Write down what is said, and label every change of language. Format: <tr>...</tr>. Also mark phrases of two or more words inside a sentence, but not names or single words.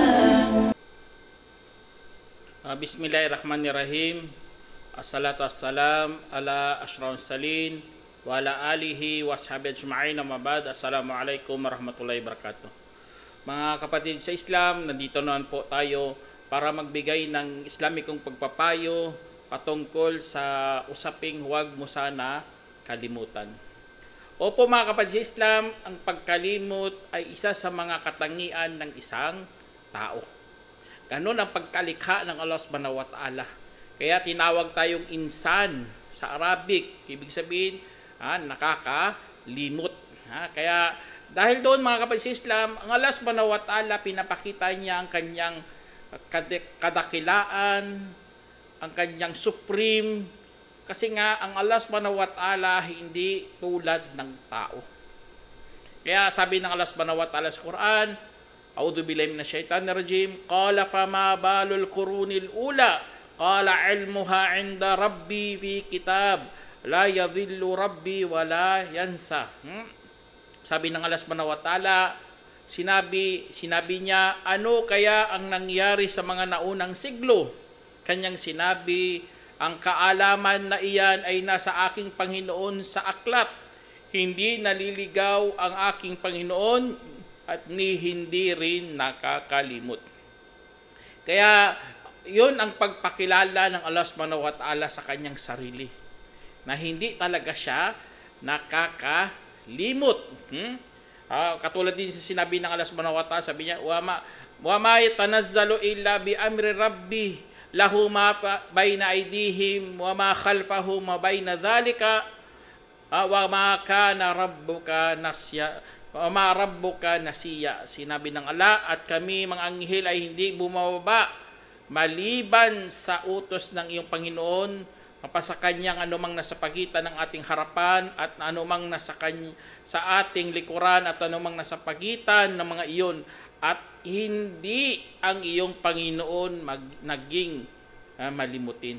<ar>Bismillahirrahmanirrahim. الصلاة والسلام على أشرف المرسلين وعلى آله وصحبه أجمعين. Mabad. السلام عليكم ورحمة الله وبركاته.</ar> <tl>Mga kapatid sa Islam, nandito naman po tayo para magbigay ng Islamikong pagpapayo patungkol sa usaping huwag mo sana kalimutan. Opo mga kapatid sa Islam, ang pagkalimot ay isa sa mga katangian ng isang tao. Ganun ang pagkalikha ng Allah</tl> <ar>سبحانه وتعالى.</ar> <tl>Kaya tinawag tayong insan sa Arabic. Ibig sabihin, nakakalimot. Kaya dahil doon mga kapatid sa Islam, ang Allah</tl> <ar>سبحانه وتعالى</ar> <tl>pinapakita niya ang kanyang kadakilaan, ang kanyang supreme. Kasi nga, ang Allah</tl> <ar>سبحانه وتعالى</ar> <tl>hindi tulad ng tao. Kaya sabi ng Allah</tl> <ar>سبحانه وتعالى</ar> <tl>sa Quran,</tl> <ar>أعوذ بالله من الشيطان الرجيم. قال فما بال القرون الأولى. قال علمها عند ربي في كتاب. لا يضل ربي ولا ينسى.</ar> <tl>Sabi ng Allah</tl> <ar>سبحانه وتعالى,</ar> <tl>sinabi niya, ano kaya ang nangyari sa mga naunang siglo? Kanyang sinabi, ang kaalaman na iyan ay nasa aking Panginoon sa aklat. Hindi naliligaw ang aking Panginoon at ni hindi rin nakakalimot. Kaya yun ang pagpakilala ng Allah</tl> <ar>سبحانه وتعالى</ar> <tl>sa kanyang sarili, na hindi talaga siya nakakalimot. Katulad din sa sinabi ng Allah</tl> <ar>سبحانه وتعالى,</ar> <tl>sabi niya,</tl> <ar>وما يتنزل إلا بأمر ربي له ما بين أيديهم وما خلفهم وبين ذلك وما كان ربك نسيا. وربك نسيا.</ar> <tl>Sinabi ng Allah, at kami mga anghel ay hindi bumababa maliban sa utos ng iyong Panginoon, mapasa kanyang anumang nasa pagitan ng ating harapan at anumang nasa sa ating likuran at anumang nasa pagitan ng mga iyon, at hindi ang iyong Panginoon naging malimutin.</tl>